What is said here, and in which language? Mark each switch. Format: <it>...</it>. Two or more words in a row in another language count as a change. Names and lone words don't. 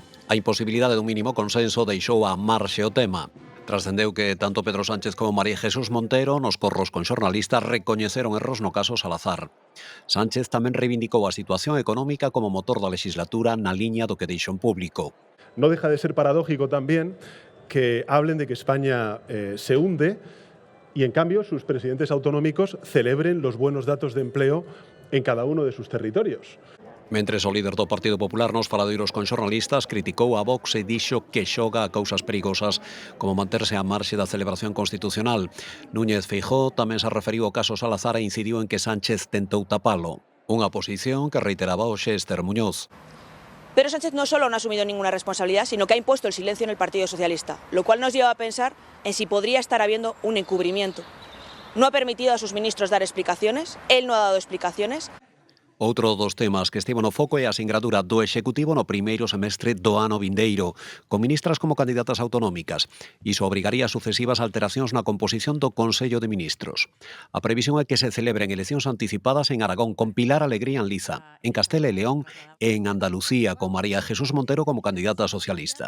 <gl>A imposibilidade dun mínimo consenso deixou a marxe o tema. Trascendeu que tanto Pedro Sánchez como María Jesús Montero nos corros con xornalistas recoñeceron erros no caso Salazar. Sánchez tamén reivindicou a situación económica como motor da legislatura na liña do que deixou en público.</gl> <es>No deja de ser paradójico también que hablen de que España se hunde y en cambio sus presidentes autonómicos celebren los buenos datos de empleo en cada uno de sus territorios.</es> <gl>Mentres o líder do Partido Popular nos faladoiros con xornalistas criticou a Vox e dixo que xoga a cousas perigosas como manterse á marxe da celebración constitucional. Núñez Feijóo tamén se referiu ao caso Salazar e incidiu en que Sánchez tentou tapalo. Unha posición que reiteraba hoxe Esther Muñoz.</gl> <es>Pedro Sánchez no solo no ha asumido ninguna responsabilidad, sino que ha impuesto el silencio en el Partido Socialista, lo cual nos lleva a pensar en si podría estar habiendo un encubrimiento. No ha permitido a sus ministros dar explicaciones, él no ha dado explicaciones.</es> <gl>Outro dos temas que estivo no foco é a singradura do Executivo no primeiro semestre do ano vindeiro, con ministras como candidatas autonómicas. Iso obrigaría a sucesivas alteracións na composición do Consello de Ministros. A previsión é que se celebren eleccións anticipadas en Aragón con Pilar Alegría en Liza, en Castela e León e en Andalucía con María Jesús Montero como candidata socialista.</gl>